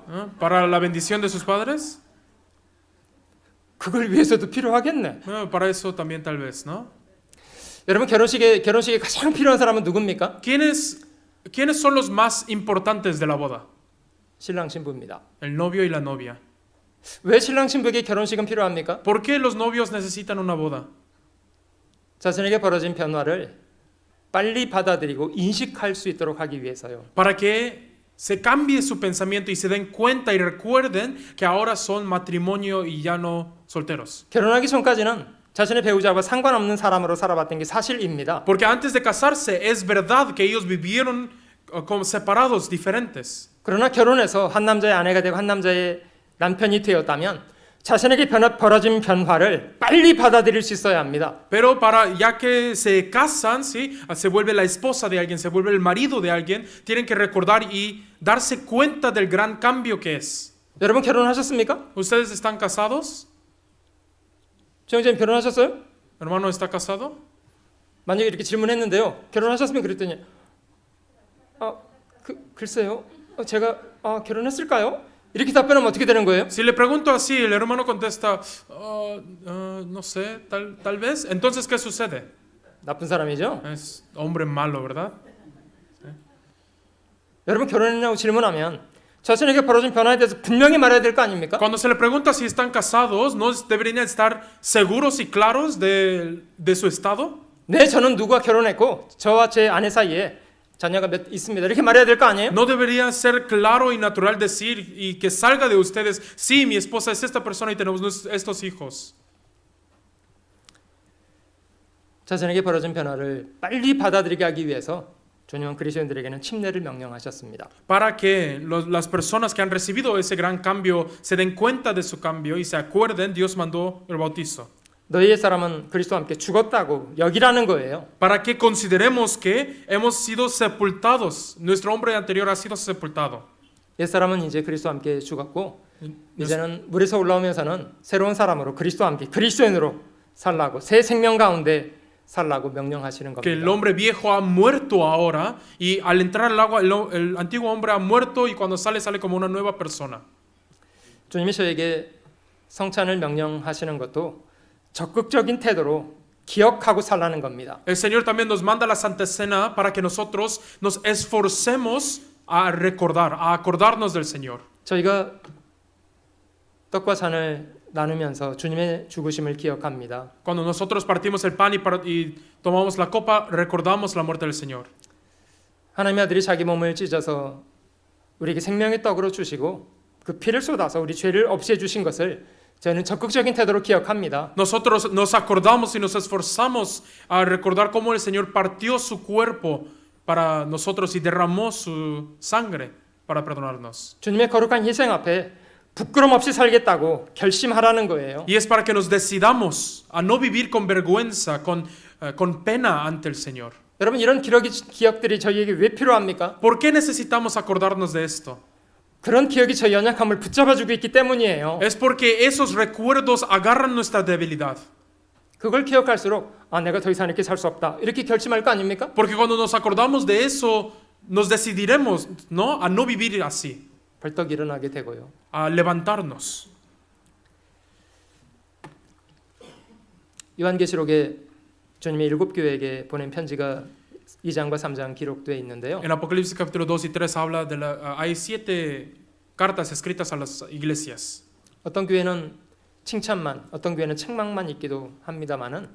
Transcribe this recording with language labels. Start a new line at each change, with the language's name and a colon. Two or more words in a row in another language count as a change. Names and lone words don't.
Spanish: ¿Para la bendición de sus padres?
Korean: 그걸 위해서도 필요하겠네.
Spanish: Para eso también tal vez, ¿no?
Korean: 여러분 결혼식에 가장 필요한 사람은 누굽니까?
Spanish: ¿Quiénes son los más importantes de la boda?
Korean: 신랑 신부입니다.
Spanish: El novio y la novia.
Korean: 왜 신랑 신부에게 결혼식은 필요합니까?
Spanish: ¿Por qué los novios necesitan una boda?
Korean: 자신에게 벌어진 변화를 빨리 받아들이고 인식할 수 있도록 하기 위해서요.
Spanish: Para que se cambie su pensamiento y se den cuenta y recuerden que ahora son matrimonio y ya no solteros.
Korean: 결혼하기 전까지는 자신의 배우자와 상관없는 사람으로 살아봤던 게 사실입니다.
Spanish: Porque antes de casarse es verdad que ellos vivieron como separados, diferentes.
Korean: 그러나 결혼해서 한 남자의 아내가 되고 한 남자의 남편이 되었다면 자신에게 벌어진 변화를 빨리 받아들일 수 있어야 합니다.
Spanish: Pero ya que se casan, ¿sí? Se vuelve la esposa de alguien, se vuelve el marido de alguien, tienen que recordar y darse cuenta del gran cambio que es.
Korean: 여러분 결혼하셨습니까?
Spanish: ¿Ustedes están casados?
Korean: 정재님 결혼하셨어요?
Spanish: ¿Hermano está casado?
Korean: 만약에 이렇게 질문했는데요. 결혼하셨으면 그랬더니 글쎄요. 제가 결혼했을까요? 이렇게 답변하면 어떻게 되는 거예요?
Spanish: Si le pregunto así, el hermano contesta, no sé, tal vez. Entonces, ¿qué sucede?
Korean: 나쁜 사람이죠?
Spanish: Es hombre malo, ¿verdad?
Korean: 여러분 결혼했냐고 질문하면 자신에게 벌어진 변화에 대해서 분명히 말해야 될 거 아닙니까?
Spanish: Cuando se le pregunta si están casados, ¿no deberían estar seguros y claros de su estado?
Korean: 네, 저는 누구와 결혼했고 저와 제 아내 사이에 자녀가 몇 있습니다. 이렇게 말해야 될 거 아니에요?
Spanish: ¿No debería ser claro y natural decir y que salga de ustedes, sí, mi esposa es esta persona y tenemos estos hijos?
Korean: 자신에게 벌어진 변화를 빨리 받아들이게 하기 위해서 주님은 그리스도인들에게는 침례를 명령하셨습니다.
Spanish: Para que las personas que han recibido ese gran cambio se den cuenta de su cambio y se acuerden, Dios mandó el bautizo.
Korean: 너희의 사람은 그리스도와 함께 죽었다고 여기라는 거예요.
Spanish: Para que consideremos que hemos sido sepultados, nuestro hombre anterior ha sido sepultado.
Korean: 옛 사람은 이제 그리스도와 함께 죽었고 이제는 물에서 올라오면서는 새로운 사람으로 그리스도와 함께 그리스도인으로 살라고 새 생명 가운데 살라고 명령하시는
Spanish: Que el
Korean: 겁니다.
Spanish: hombre viejo ha muerto ahora y al entrar al agua el antiguo hombre ha muerto y cuando sale como una nueva persona.
Korean: 주님이 저에게 성찬을 명령하시는 것도 적극적인 태도로 기억하고 살라는 겁니다.
Spanish: El Señor también nos manda la Santa Cena para que nosotros nos esforcemos a recordar, a acordarnos del Señor.
Korean: 저희가 떡과 잔을 나누면서 주님의 죽으심을 기억합니다.
Spanish: Cuando nosotros partimos el pan y tomamos la copa, recordamos la muerte del Señor.
Korean: 하나님의 아들이 자기 몸을 찢어서 우리에게 생명의 떡으로 주시고 그 피를 쏟아서 우리 죄를 없애 주신 것을 저는 적극적인 태도로 기억합니다.
Spanish: Nosotros nos acordamos y nos esforzamos a recordar cómo el Señor partió su cuerpo para nosotros y derramó su sangre para perdonarnos.
Korean: 주님의 거룩한 희생 앞에 부끄럼 없이 살겠다고 결심하라는 거예요.
Spanish: Y es para que nos decidamos a no vivir con vergüenza, con pena ante el Señor.
Korean: 여러분 이런 기억들이 저희에게 왜 필요합니까?
Spanish: ¿Por qué necesitamos acordarnos de esto?
Korean: 그런 기억이 저희 연약함을 붙잡아주고 있기 때문이에요.
Spanish: Es porque esos recuerdos agarran nuestra debilidad.
Korean: 그걸 기억할수록 내가 더 이상 이렇게 살 수 없다 이렇게 결심할 거 아닙니까?
Spanish: Porque cuando nos acordamos de eso, nos decidiremos, ¿no? A no vivir así,
Korean: 벌떡 일어나게 되고요.
Spanish: a levantarnos.
Korean: 요한계시록에 주님이 일곱 교회에게 보낸 편지가 2장과 3장 기록되어 있는데요.
Spanish: En Apocalipsis capítulo 2 y 3 habla de hay 7 cartas escritas a las iglesias.
Korean: 어떤 교회는 칭찬만, 어떤 교회는 책망만 있기도 합니다만은